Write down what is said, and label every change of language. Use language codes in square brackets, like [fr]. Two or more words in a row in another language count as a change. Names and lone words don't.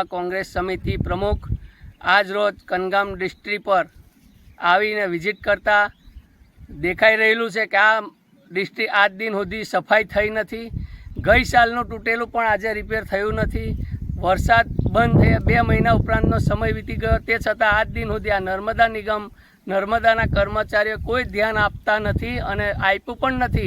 [gu] કોંગ્રેસ સમિતિ પ્રમુખ આજ રોજ કનગામ ડિસ્ટ્રિક્ટ પર આવીને વિઝિટ કરતા દેખાઈ रहेલું છે કે આ ડિસ્ટ્રિક્ટ આજ દિન સુધી સફાઈ થઈ નથી। ગઈ સાલનું તૂટેલું પણ આજે રિપેર થયું નથી। વરસાદ બંધ થયા 2 મહિના ઉપરાંતનો સમય વીતી ગયો, તે છતાં આજ દિન સુધી આ નર્મદા નિગમ, નર્મદાના કર્મચારીઓ કોઈ ધ્યાન આપતા નથી અને આપ્યું પણ નથી।